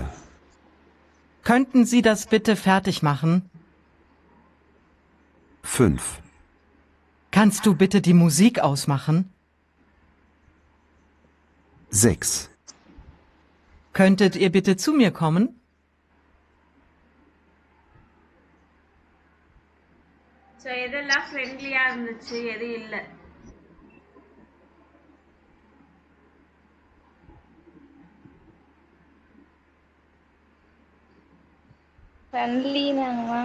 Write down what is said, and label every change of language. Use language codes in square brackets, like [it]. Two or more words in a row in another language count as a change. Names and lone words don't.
[de] Könnten Sie das bitte fertig machen? 5, Kannst du bitte die Musik ausmachen? 6, Könntet ihr bitte zu mir kommen? [ta] ஸோ எதெல்லாம் ஃப்ரெண்ட்லியாக இருந்துச்சு, எது இல்லை. ஃப்ரெண்ட்லினாங்க மேம்.